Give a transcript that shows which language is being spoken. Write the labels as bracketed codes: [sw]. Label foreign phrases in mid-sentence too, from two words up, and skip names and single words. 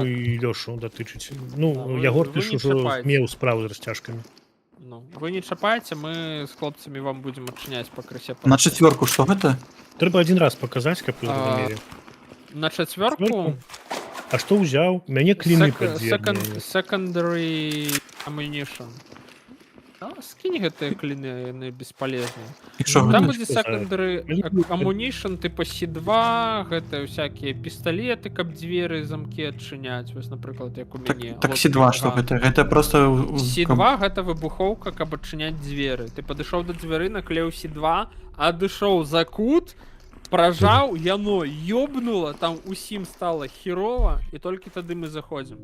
[be] і Лёшу датычыць. Да, Ну, вы- Ягор, вы ты ж не ужо чапайце. меў справу з расцяжкамі. Ну, вы не чапайце, мы з хлопцамі вам будзем адчыняць пакрысе. На 4 што гэта? Трэба адзін раз паказаць, каб вы зразумелі. На 4 А што ўзяў? Мяне кліны пад дзвер. [en] secondary ammunition. [be] Скінь гэтыя кліны, яны бесполезныя. І што Там гэта? будзе [en] secondary ammunition, [be] типа C2, гэта всякие пісталеты, каб дзверы замкі адчыняць. Вось, напрыклад, як у мяне. Так C2 што гэта? Гэта просто... C2 гэта выбухоўка, каб адчыняць дзверы. Ты падышоў да дзвяры, наклеў C2, адышоў за кут, пражаў, яно ёбнула, там усім стала херова, і толькі тады мы заходзім.